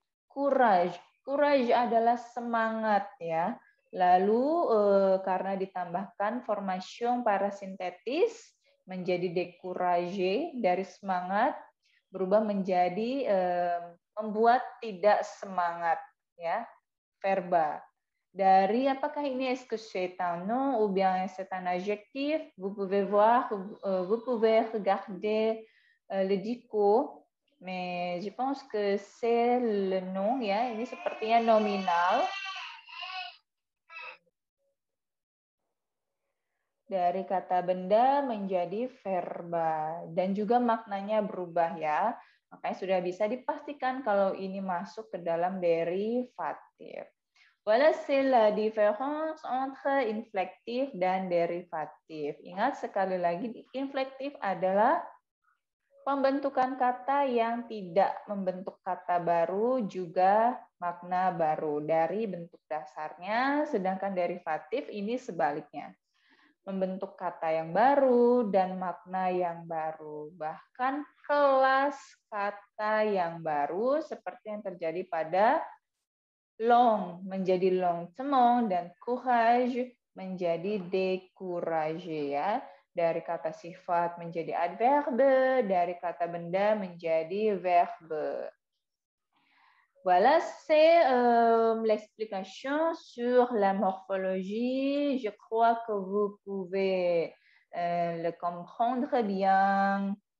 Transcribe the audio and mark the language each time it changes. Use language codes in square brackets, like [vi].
[id] Courage adalah semangat ya. Lalu karena ditambahkan formation parasintetis menjadi découragé, dari semangat berubah menjadi membuat tidak semangat ya, verba. Dari apakah ini [fr] est-ce que c'est un nom ou bien c'est un adjectif? Vous pouvez voir, vous pouvez regarder le dico, mais je pense que c'est le nom ya. [id] Ini sepertinya nominal. dari kata benda menjadi verba dan juga maknanya berubah ya. Makanya sudah bisa dipastikan kalau ini masuk ke dalam derivatif. [fr] Voilà, c'est la différence entre inflectif [id] dan [fr] derivatif. [id] Ingat sekali lagi, inflektif adalah pembentukan kata yang tidak membentuk kata baru juga makna baru dari bentuk dasarnya, sedangkan derivatif ini sebaliknya. Membentuk kata yang baru dan makna yang baru. Bahkan kelas kata yang baru seperti yang terjadi pada long menjadi longtemps dan courage menjadi découragé ya. Dari kata sifat menjadi adverbe, dari kata benda menjadi verbe. [fr] Voilà, c'est l'explication sur la morphologie. Je crois que vous pouvez le comprendre bien.